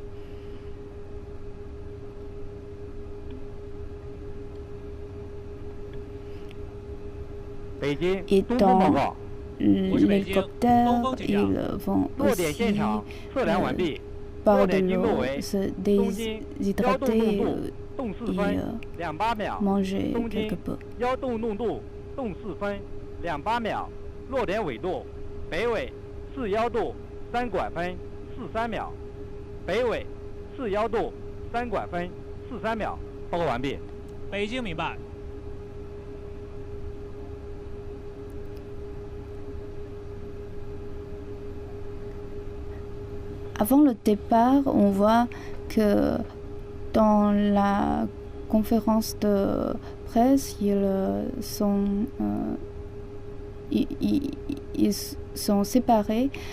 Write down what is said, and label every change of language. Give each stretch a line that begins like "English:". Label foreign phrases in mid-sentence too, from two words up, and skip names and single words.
French: Et dans l'hélicoptère, ils vont aussi boire de l'eau, se déshydrater et manger quelque peu.
Chinese: 28 秒，落点纬度，北纬41度3拐分43秒，北纬41度3拐分43秒。报告完毕。北京明白。
French: Avant le départ, on voit que dans la conférence de presse, ils sont séparés